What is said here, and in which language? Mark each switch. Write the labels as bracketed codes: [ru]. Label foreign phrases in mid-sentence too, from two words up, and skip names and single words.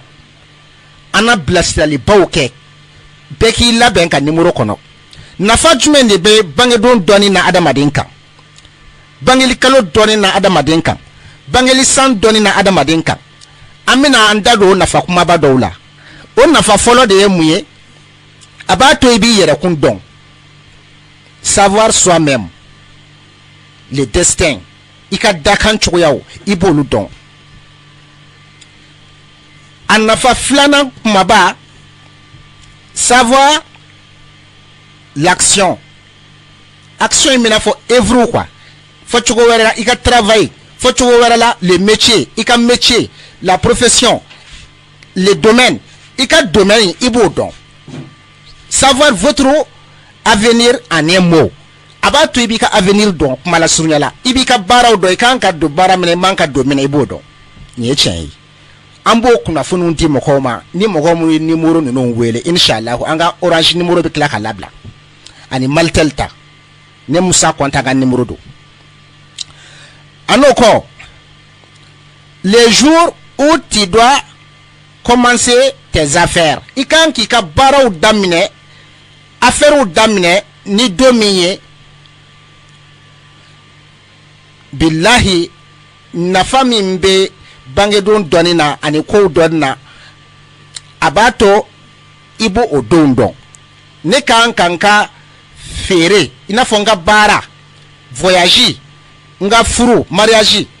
[bm] an na bilasiralibaw kɛ bɛɛ k'i labɛn ka numéro kɔnɔ nafa jumɛn de bɛ bangedon dɔɔni na adamaden kan bangeli kalo dɔɔni na adamaden kan bangeli san dɔɔni na adamaden kan an bɛna an da don o nafa kumaba dɔw la o nafa fɔlɔ de ye mun ye a b'a to i b'i yɛrɛkun dɔn [fr] savoir soi-même le destin [bm] i ka dakan cogoyaw i b'olu dɔn a nafa filanan kumaba [fr] savoir l'action [bm] action in bɛna fɔ œuvre quoi fɔ cogo wɛrɛ la i ka travail fɔ cogo wɛrɛ la [fr] le métier [bm] i ka métier [fr] la profession le domaine [bm] i ka domaine i b'o dɔn [fr] savoir votre avenir en un mot [bm] a b'a to i b'i ka avenir dɔn kuma la surunya la i b'i ka baaraw dɔn i kan ka don baara min na i man ka don min na i b'o dɔn nin ye tiɲɛ ye an b'o kunnafoniw di mɔgɔw ma ni mɔgɔ minnu ye numéro ninnu wele inshallah an ka Orange numéro bɛ tila ka labila ani Maltel ta ne Musa Kɔnta ka numéro don a n'o kɔ [fr] les jours où tu dois commencer tes affaires [bm] i kan k'i ka baaraw daminɛ affaires daminɛ ni don min ye billahi nafa min bɛ bangedon dɔɔni na ani kow dɔɔni na a b'a to i b'o o donw dɔn ne kan ka n ka feere i n'a fɔ n ka baara voyage n ka furu mariage